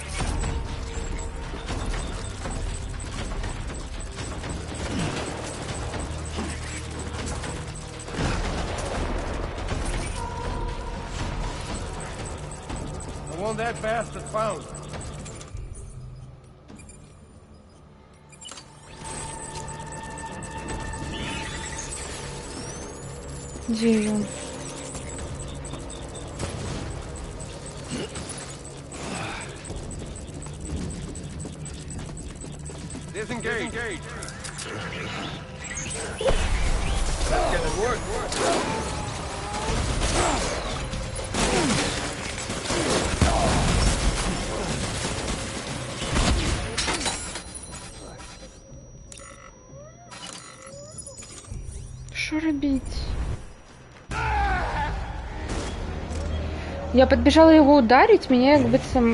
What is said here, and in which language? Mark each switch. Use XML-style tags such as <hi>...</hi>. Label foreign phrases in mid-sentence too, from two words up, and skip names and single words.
<en>I want that bastard found.</en> <be>Дзе ён?</be> <en>Disengage. That's gonna work.</en> <uk>Що робіть?</uk> <ru>Я подбежала его ударить, меня как быццам...</ru>